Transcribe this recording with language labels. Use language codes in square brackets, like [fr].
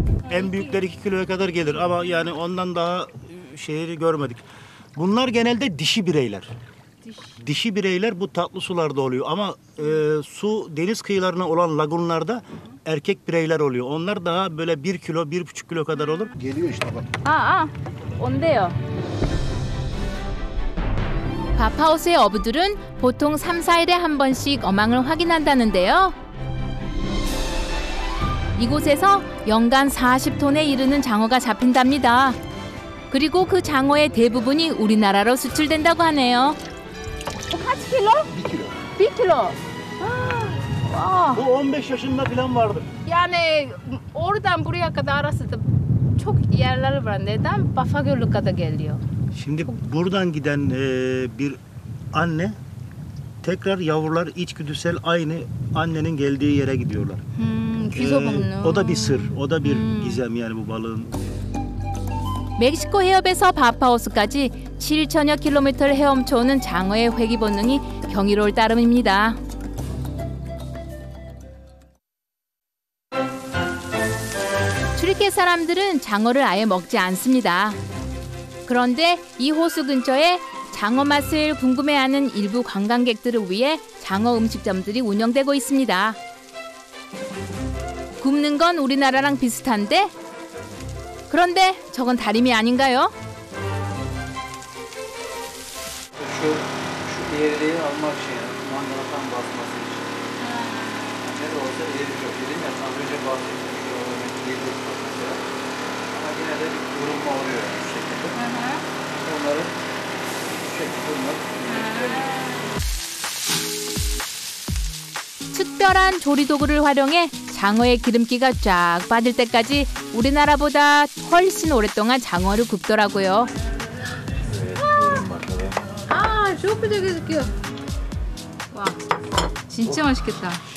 [tr] En büyükleri 2 kiloya kadar gelir ama yani ondan daha şeyleri görmedik. Bunlar genelde dişi bireyler. Dişi bireyler bu tatlı sularda oluyor ama su deniz kıyılarına olan lagunlarda erkek bireyler oluyor. Onlar daha böyle 1 kilo, 1,5 kilo kadar olur. Geliyor işte bak. [ko] 온대요. 바파호수의 어부들은 보통 3, 4일에 한 번씩 어망을 확인한다는데요. 이곳에서 연간 40톤에 이르는 장어가 잡힌답니다. 그리고 그 장어의 대부분이 우리나라로 수출된다고 하네요. [tr] Kaç kilo? 1 kilo. Bu 15 yaşında falan vardı. Yani oradan buraya kadar arası da çok yerler var. Neden? Bafagöl'e kadar geliyor. Şimdi buradan giden bir anne tekrar yavrular içgüdüsel aynı annenin geldiği yere gidiyorlar. [ko] 귀소 먹는. [tr] O da bir sır, o da bir gizem yani bu balığın. [ko] 멕시코 해협에서 바파호스까지 7천여 킬로미터를 헤엄쳐오는 장어의 회귀 본능이 경이로울 따름입니다. 트리케 사람들은 장어를 아예 먹지 않습니다. 그런데 이 호수 근처에 장어 맛을 궁금해하는 일부 관광객들을 위해 장어 음식점들이 운영되고 있습니다. 굽는 건 우리나라랑 비슷한데? 그런데 저건 다림이 아닌가요? [tr] Şu eğriyi almak için, mangala tam basması için. Ne de olsa eğri yok. Dedim ya az önce bahsettiğim şu olarak eğri yok mesela. Ama yine de bir vurulma oluyor şu şekilde. Onları şu şekilde bunlar. [ko] 특별한 조리도구를 활용해 장어의 기름기가 쫙 빠질 때까지 우리나라보다 훨씬 오랫동안 장어를 굽더라고요. 아, [tr] çok güzel gözüküyor. [ko] 와, 진짜 맛있겠다.